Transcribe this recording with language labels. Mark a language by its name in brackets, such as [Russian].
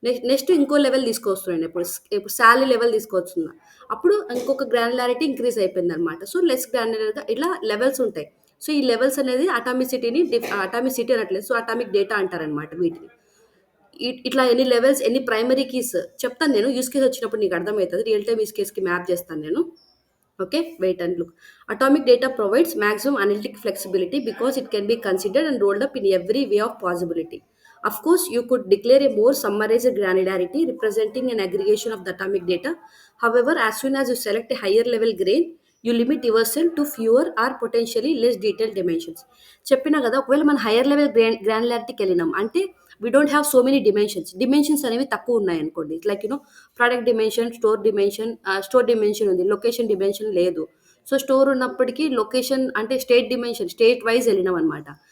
[Telugu] Next ఇంకో level తీసుకొస్తున్నాను, ఇప్పుడు శాలరీ లెవెల్ తీసుకొస్తున్నా, అప్పుడు ఇంకొక గ్రాన్యులారిటీ ఇంక్రీజ్ అయిపోయింది అనమాట. సో లెస్ గ్రాన్యులర్గా ఇట్లా లెవెల్స్ ఉంటాయి. సో ఈ లెవెల్స్ అనేది అటామిసిటీ అనట్లేదు, సో అటామిక్ డేటా అంటారనమాట వీటిని. ఇట్లా ఎన్ని లెవెల్స్, ఎన్ని ప్రైమరీ కీస్ చెప్తాను నేను. యూస్ కేస్ వచ్చినప్పుడు నీకు అర్థమవుతుంది, రియల్ టైమ్ యూస్ కేస్కి మ్యాప్ చేస్తాను నేను. [English] Okay, wait and look. Atomic data provides maximum analytic flexibility because it can be considered and rolled up in every way of possibility. Of course, you could declare a more summarized granularity representing an aggregation of the atomic data. However, as soon as you select a higher level grain, you limit yourself to fewer or potentially less detailed dimensions. [Telugu] చెప్పినా కదా, ఒకవేళ మన higher level గ్రాన్యులారిటీకి వెళ్ళినాం అంటే [English] we don't have so many dimensions [Telugu] అనేవి తక్కువ ఉన్నాయి అనుకోండి. Like product dimension, store dimension ఉంది, లొకేషన్ డిమెన్షన్ లేదు. సో స్టోర్ ఉన్నప్పటికీ లొకేషన్ అంటే స్టేట్ వైజ్ వెళ్ళినాం అనమాట.